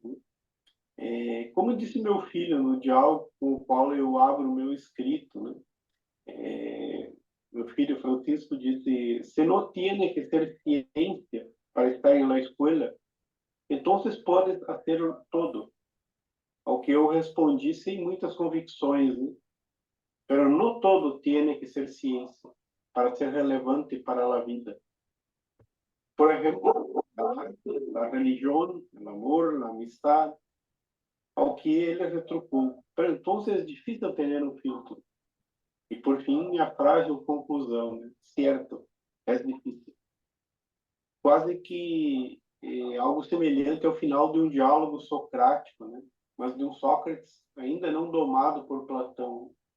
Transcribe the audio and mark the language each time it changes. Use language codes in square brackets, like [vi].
[pt] Né? Como disse meu filho no diálogo com o qual eu abro o meu escrito, né? Meu filho Francisco disse: "Se não tiene que ser ciência para estar na escola, então podes fazer todo." Ao que eu respondi sem muitas convicções, né? [es] Pero no todo tiene que ser ciencia para ser relevante para a vida. Por ejemplo, la arte, la religión, el amor, la amistad. [pt] Ao que ele retrucou: [es] pero entonces es difícil tener un filtro. [pt] E por fim, a frágil conclusão, né? Certo, é difícil. Quase que algo semelhante ao final de um diálogo socrático, né? Mas de um Sócrates ainda não domado por Platão.